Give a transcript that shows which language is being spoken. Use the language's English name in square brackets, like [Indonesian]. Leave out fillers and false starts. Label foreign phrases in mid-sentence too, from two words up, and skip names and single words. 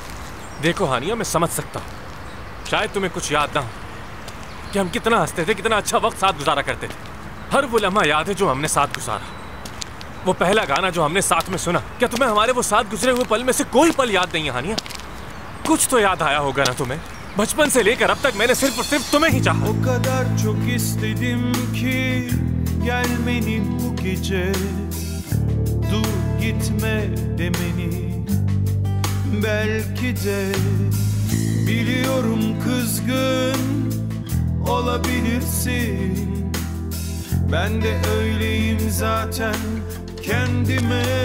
[Urdu] دیکھو ہانیہ، میں سمجھ سکتا ہوں شاید تمہیں کچھ یاد نہ ہو کہ ہم کتنا ہنستے تھے، کتنا اچھا وقت ساتھ گزارا کرتے تھے. ہر وہ لمحہ یاد ہے جو ہم نے ساتھ گزارا، وہ پہلا گانا جو ہم نے ساتھ میں سنا. کیا تمہیں ہمارے وہ ساتھ گزرے ہوئے پل میں سے کوئی پل یاد نہیں ہے ہانیہ؟ کچھ تو یاد آیا ہوگا نا تمہیں? بچپن سے لے کر اب تک میں نے صرف اور صرف تمہیں ہی چاہا. [Turkish] O kadar çok istedim ki gelmeni bu gece, dur gitme demeni. Belki de biliyorum kızgın olabilirsin, ben de öyleyim zaten kendime.